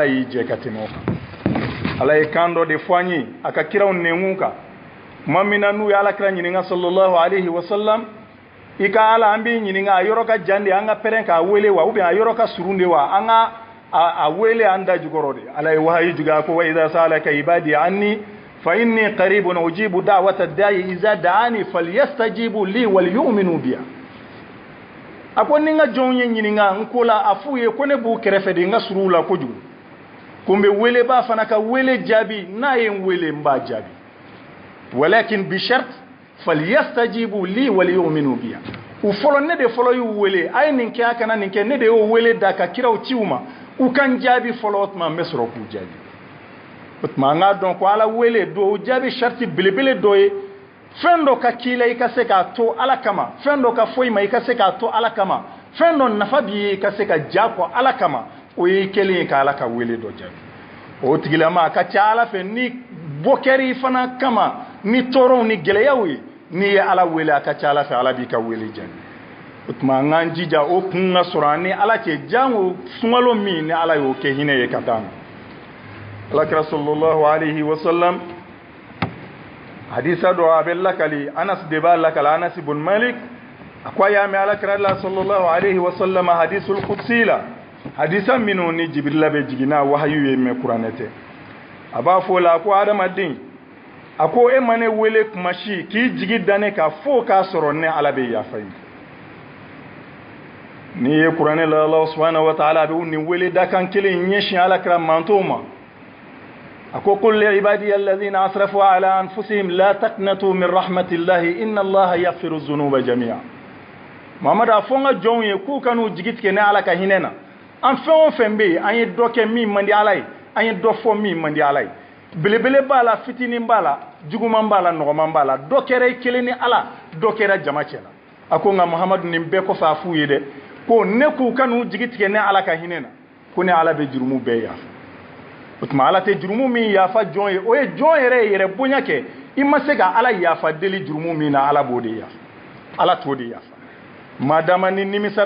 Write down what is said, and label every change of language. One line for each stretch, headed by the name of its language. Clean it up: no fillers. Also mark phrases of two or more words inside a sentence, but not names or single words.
Bambara: y'i jɛ ka tɛmɛ o kan ala ye kan dɔ de fɔ an ye a ka kiraw nɛnkun kan tuma min na n'u ye ala kira ɲininka
Arabic: صلى الله عليه وسلم
Bambara: i ka ala an b'i ɲininka a yɔrɔ ka jan de an ka pɛrɛn k'a wele wa ubiyɛn a yɔrɔ ka surun de wa an ka a wele an da jukɔrɔ de ala ye wahayi jug'a ko
Arabic: وإذا سألك عبادي عني فإني قريب أجيب دعوة الداع إذا دعان فليستجيبوا لي وليؤمنوا بي
Bambara: a ko ni n ka jɔnw ye ɲininka n ko la a f'u ye ko ne b'u kɛrɛfɛ de n ka surun la kojugu ko n bɛ weleba fana ka wele jaabi n'a ye n wele n b'a jaabi
Arabic: ولكن بشرط فليستجيبوا لي وليؤمنوا بي
Bambara: u fɔlɔ ne de fɔlɔ y'u wele a ye nin kɛ a kana nin kɛ ne de y'o wele da ka kiraw ci u ma u kan jaabi fɔlɔ o tuma n bɛ sɔrɔ k'u jaabi o tuma an k'a dɔn ko ala wele do o jaabi sharti belebele dɔ ye fɛn dɔ ka k'i la i ka se k'a to ala kama fɛn dɔ ka fɔ i ma i ka se k'a to ala kama fɛn dɔ nafa b'i ye ka se ka ja kɔ ala kama o ye kelen ye ka ala ka wele dɔ jaabi o tigilama a ka ca ala fɛ ni bɔ kɛr'i fana kama ni tɔɔrɔw ni gɛlɛyaw ye n'i ye ala wele a ka ca ala fɛ ala b'i ka wele jaabi o tuma an k'an jija o kun ka sɔrɔ an ni ala cɛ jango sunkalo min ni ala y'o kɛ hinɛ ye ka taa ma alakira
Arabic: صلى الله عليه وسلم
Bambara: hadisa dɔ a bɛ lakali anas de b'a lakali anas ibn malik a ko a y'a mɛn alakira la
Arabic: صلى الله عليه وسلم الحديث القدسي
Bambara: la hadisa minnu ni jibrila bɛ jiginna wahayu ye mɛ kuranɛ tɛ a b'a fɔ o la a ko adamaden a ko e ma ne wele kuma si k'i jigi da ne kan fo k'a sɔrɔ ne ala bɛ yafa ye n'i ye kuranɛ la ala
Arabic: سبحانه وتعالى
Bambara: a bɛ nin wele dakan kelen ɲɛsin alakira mantow ma a ko
Arabic: قل لعبادي الذين أسرفوا على أنفسهم لا تقنطوا من رحمة الله إن الله يغفر الذنوب جميعا
Bambara: Muhammad a fɔ n ka jɔnw ye k'u ka n'u jigi tigɛ ne ala ka hinɛ na an fɛn o fɛn bɛ yen an ye dɔ kɛ min man di ala ye an ye dɔ fɔ min man di ala ye belebele b'a la fitinin b'a la juguman b'a la nɔgɔman b'a la dɔ kɛra i kelen ni ala dɔ kɛra jama cɛ la a ko nka Muhammadu nin bɛɛ kɔfɛ a f'u ye dɛ ko ne k'u ka n'u jigi tigɛ ne ala ka hinɛ na ko ne ala bɛ jurumu bɛɛ yafa o tuma ala tɛ jurumu min yafa jɔn ye o ye jɔn yɛrɛ ye yɛrɛ bonya kɛ i ma se ka ala yafa deli jurumu min na ala b'o de yafa ala t'o de yafa madama ni nimisara